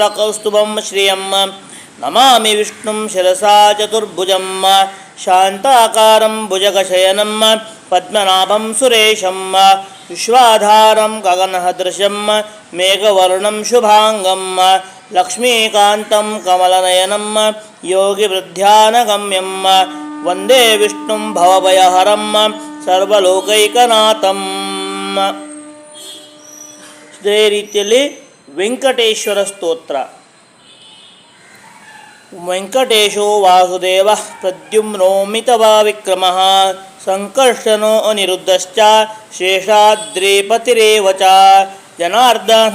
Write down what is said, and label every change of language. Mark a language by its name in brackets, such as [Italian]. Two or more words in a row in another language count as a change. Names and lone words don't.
[Sanskrit] कौस्तुभं श्रियं नमामि विष्णुं शिरसा चतुर्भुजं शान्ताकारं भुजगशयनं पद्मनाभं सुरेशं विश्वाधारं गगनसदृशं मेघवर्णं शुभांगं लक्ष्मीकान्तं कमलनयनं योगिवृद्ध्यानगम्यं वन्दे विष्णुं भवभयहरं सर्वलोकैकनाथं. [Kannada] ಇದೇ ರೀತಿಯಲ್ಲಿ ವೆಂಕಟೇಶ್ವರ ಸ್ತೋತ್ರ. [Sanskrit] ವೆಂಕಟೇಶೋ ವಾಸುದೇವ ಪ್ರದ್ಯುಮ್ನೋ ಮಿತವ ವಿಕ್ರಮ ಸಂಕರ್ಷಣೋ ಅನಿರುದ್ಧಶ್ಚ ಶೇಷಾದ್ರಿಪತಿರೇವ ಚ ಜನಾರ್ದನ